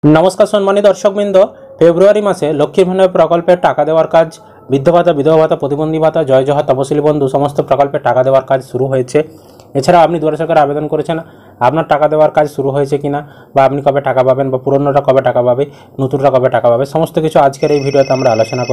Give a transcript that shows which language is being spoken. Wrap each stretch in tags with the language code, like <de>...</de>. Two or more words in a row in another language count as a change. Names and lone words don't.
<bn>নমস্কার সম্মানিত দর্শকবৃন্দ ফেব্রুয়ারি মাসে লক্ষ্মী ভাণ্ডার প্রকল্পের টাকা দেওয়ার কাজ বৃদ্ধ ভাতা বিধবা ভাতা প্রতিবন্ধী ভাতা জয় জহা তপশিলি বন্ধু সমস্ত প্রকল্পে টাকা দেওয়ার কাজ শুরু হয়েছে। এছাড়া আপনি দুয়ারে সরকারে আবেদন করেছেন, আপনার টাকা দেওয়ার কাজ শুরু হয়েছে কিনা বা আপনি কবে টাকা পাবেন বা পুরনোটা কবে টাকা পাবে নতুনটা কবে টাকা পাবে সমস্ত কিছু আজকের এই ভিডিওতে আমরা আলোচনা করব।</bn>